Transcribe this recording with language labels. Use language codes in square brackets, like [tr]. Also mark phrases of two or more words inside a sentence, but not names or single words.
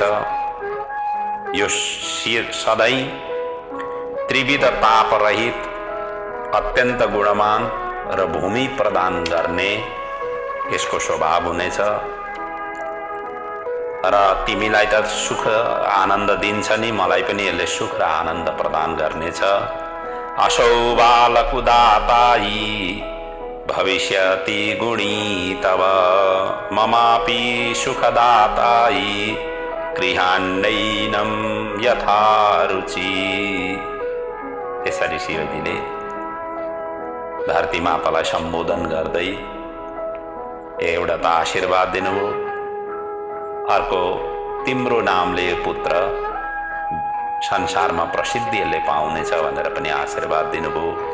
[ne] यो सधैँ त्रिविध तापरहित, अत्यन्त गुणमान र भूमि प्रदान गर्ने यसको स्वभाव हुनेछ। र तिमीलाई त सुख आनन्द दिन्छ नि, मलाई पनि यसले सुख र आनन्द प्रदान गर्नेछ। [sa] असौ बालक उदातायी भविष्यति गुणी तव, ममापि सुखदातायी गृहान्नैनं यथा रुचि। [ne] यसरी शिवजीले धरती मातालाई सम्बोधन गर्दै एउटा त आशीर्वाद दिनुभयो, अर्को तिम्रो नामले पुत्र संसारमा प्रसिद्धिले पाउनेछ भनेर पनि आशीर्वाद दिनुभयो।